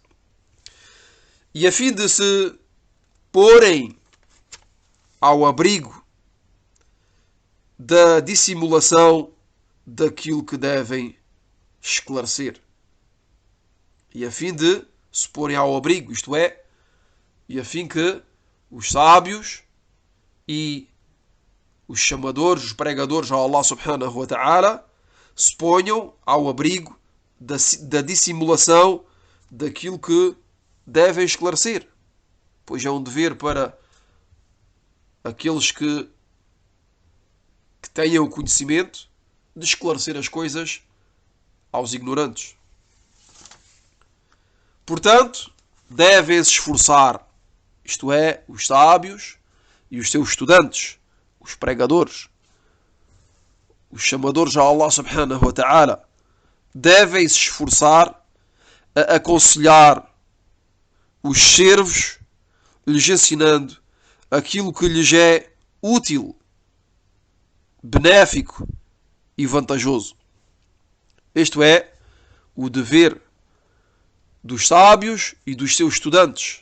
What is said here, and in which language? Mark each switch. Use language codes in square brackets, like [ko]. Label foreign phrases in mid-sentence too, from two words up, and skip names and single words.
[pt] E a fim de se porem ao abrigo da dissimulação daquilo que devem esclarecer. E a fim de se porem ao abrigo, isto é, e a fim que os sábios e os chamadores, os pregadores a [ar] الله سبحانه وتعالى [pt] se ponham ao abrigo da dissimulação daquilo que devem esclarecer, pois é um dever para aqueles que tenham o conhecimento de esclarecer as coisas aos ignorantes. Portanto, devem se esforçar, isto é, os sábios e os seus estudantes, os pregadores, os chamadores a [ar] الله سبحانه وتعالى, [pt] devem se esforçar a aconselhar os servos, lhes ensinando aquilo que lhes é útil, benéfico e vantajoso. Este é o dever dos sábios e dos seus estudantes.